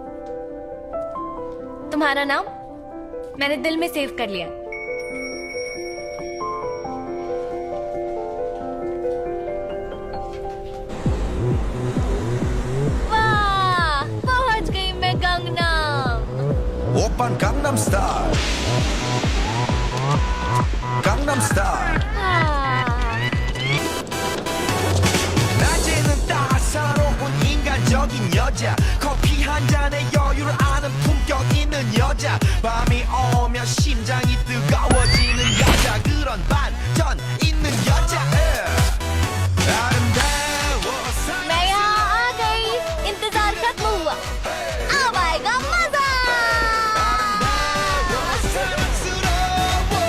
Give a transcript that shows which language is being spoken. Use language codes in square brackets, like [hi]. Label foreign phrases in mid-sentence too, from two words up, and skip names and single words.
[hi] तुम्हारा नाम मैंने दिल में सेव कर लिया। वाह, पहुंच गई मैं गंगनम। [ko] 오빤 강남 스타일. 강남 스타일. 낮에는 따사로운 인간적인 여자. 커피 한 잔에 여유를 아는 품격 있는 여자. 밤이 오면 심장이 뜨거워지는 여자. 그런 반전 있는 여자. 아름다워. [hi] मैं यहाँ आ गई, इंतजार खत्म हुआ, अब आएगा मजा। [ko] 사랑스러워.